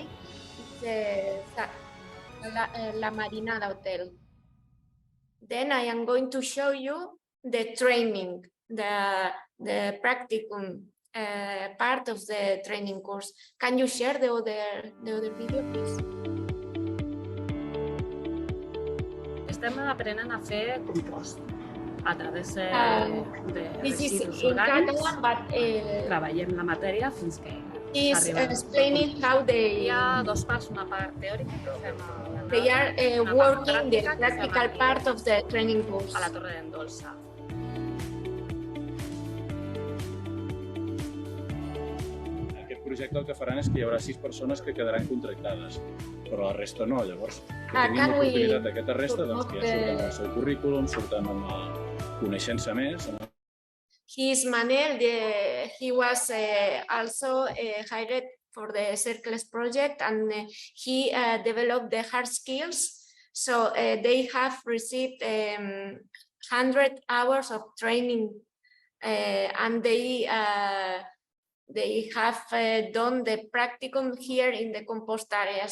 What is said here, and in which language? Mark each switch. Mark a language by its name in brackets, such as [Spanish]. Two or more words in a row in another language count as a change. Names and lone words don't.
[English] It's La Marinada Hotel. Then I am going to show you the training, the practicum part of the training course. Can you share the other video, please? [Catalan] Estem aprenent a fer compost a través de residus [English] in [Catalan] orgànics. [English] Catalan, but [Catalan] Treballem la matèria fins que [English] is [Catalan] arriba. [English] explaining how [Catalan] Hi ha 2 parts, una part teòrica que fem [English] they are working the practical part of the training course. [Catalan] a la Torre d'en Dolça. Aquest projecte el que faran és que hi haurà 6 persones que quedaran contractades, però la resta no. Llavors, que tinguin l'oportunitat d'aquesta resta, doncs que ja surten amb el seu currículum, surten amb coneixent-se més. [English] He is Manel. He was also hired for the Circles project, and he developed the hard skills. So they have received 100 hours of training, and they have done the practicum here in the compost area.